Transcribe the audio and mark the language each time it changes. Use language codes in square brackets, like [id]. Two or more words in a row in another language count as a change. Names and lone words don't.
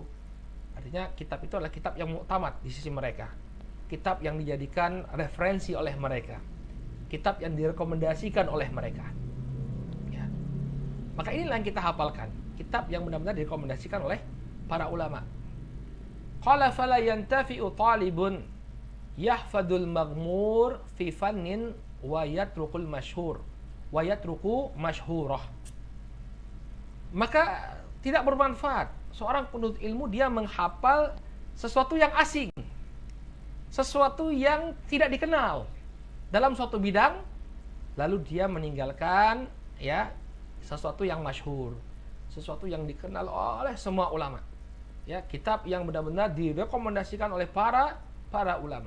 [id] Artinya kitab itu adalah kitab yang muktamad di sisi mereka, kitab yang dijadikan referensi oleh mereka, kitab yang direkomendasikan oleh mereka, ya. Maka inilah yang kita hafalkan, kitab yang benar-benar direkomendasikan oleh para ulama. [ar] قال فلا ينتفع طالب يحفظ المغمور في فن ويترك المشهور ويترك مشهورة. [id] Maka tidak bermanfaat seorang penuntut ilmu dia menghafal sesuatu yang asing, sesuatu yang tidak dikenal dalam suatu bidang, lalu dia meninggalkan, ya, sesuatu yang masyhur, sesuatu yang dikenal oleh semua ulama, ya, kitab yang benar-benar direkomendasikan oleh para ulama.